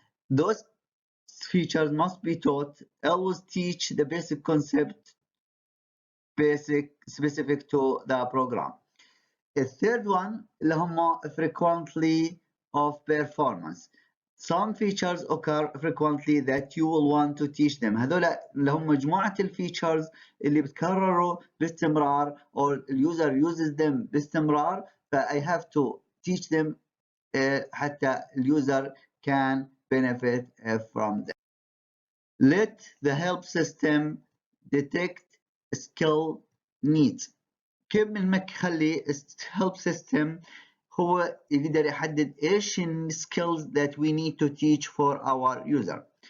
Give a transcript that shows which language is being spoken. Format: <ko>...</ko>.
<en>Those features must be taught. Always teach the basic concept, specific to the program. The third one</en> <ar>اللي هم</ar> <en>frequently of performance. Some features occur frequently that you will want to teach them.</en> <ar>هذول اللي هم مجموعة الفيتشرز اللي بتكرروا باستمرار</ar> <en>or user uses them</en> <ar>باستمرار.</ar> <en>I have to teach them حتى user can benefit from them. Let the help system detect skill needs.</en> <ar>كيف بنخلي</ar> <en>help system</en> <ar>هو يقدر يحدد ايش</ar> <en>skills that we need to teach for our user.</en>